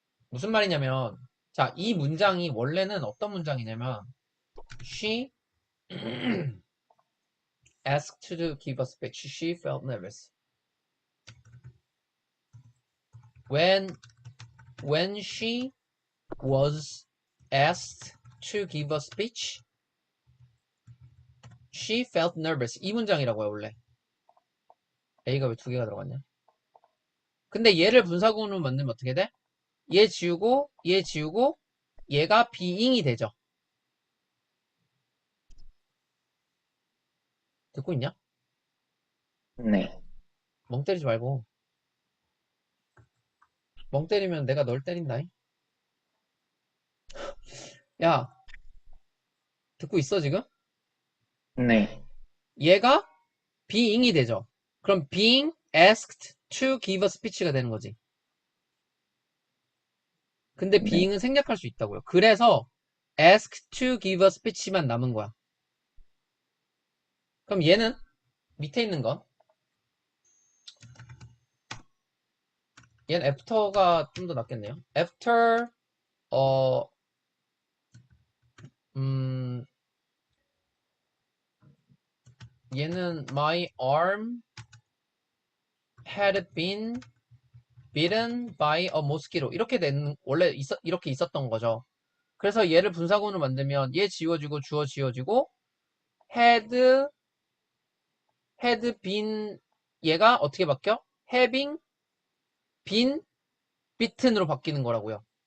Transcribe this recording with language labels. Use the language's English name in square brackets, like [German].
[Korean] 무슨 말이냐면 자, 이 문장이 원래는 어떤 문장이냐면 [English] She asked to give a speech. She felt nervous. When she was asked to give a speech, she felt nervous. [Korean] 이 문장이라고요, 원래. A가 왜 두 개가 들어갔냐? 근데 얘를 분사구문으로 만들면 어떻게 돼? 얘 지우고, 얘 지우고, 얘가 being이 되죠. 듣고 있냐? 네. 멍 때리지 말고. 멍 때리면 내가 널 때린다. 야, 듣고 있어, 지금? 네. 얘가 being이 되죠. 그럼 [English] being asked to give a speech가 [Korean] 되는 거지. 근데 네. being은 생략할 수 있다고요. 그래서 [English] asked to give a speech만 [Korean] 남은 거야. 그럼 얘는 밑에 있는 건 얘는 after가 좀 더 낫겠네요. [English] after, 어, 음, [Korean] 얘는 [English] my arm had been bitten by a mosquito. [Korean] 이렇게 원래 이렇게 있었던 거죠. 그래서 얘를 분사구문을 만들면 얘 지워지고 주어 지워지고 had, had been 얘가 어떻게 바뀌어? [English] having been bitten으로 [Korean] 바뀌는 거라고요.